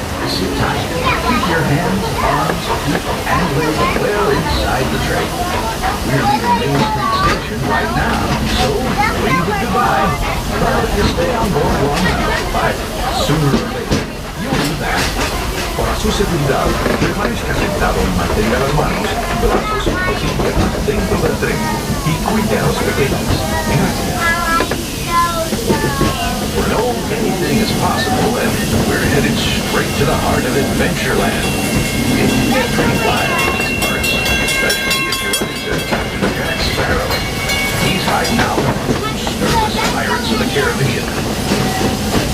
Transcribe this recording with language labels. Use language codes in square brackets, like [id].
[en] Sit tight, keep your hands, arms, feet, and legs well inside the train. We're leaving Main Street Station right now, so wave it goodbye. But if you stay on board long enough, but sooner or later, you'll do that. [es] Para su seguridad, permanezca sentado y mantenga las manos, brazos, pies y piernas dentro del tren y cuide a los pequeños. Gracias. [en] We know anything is possible, and we're headed straight to the heart of Adventureland. If you get trained live in these parts, especially if you run into Captain Jack Sparrow, he's hiding out from nervous pirates of the Caribbean.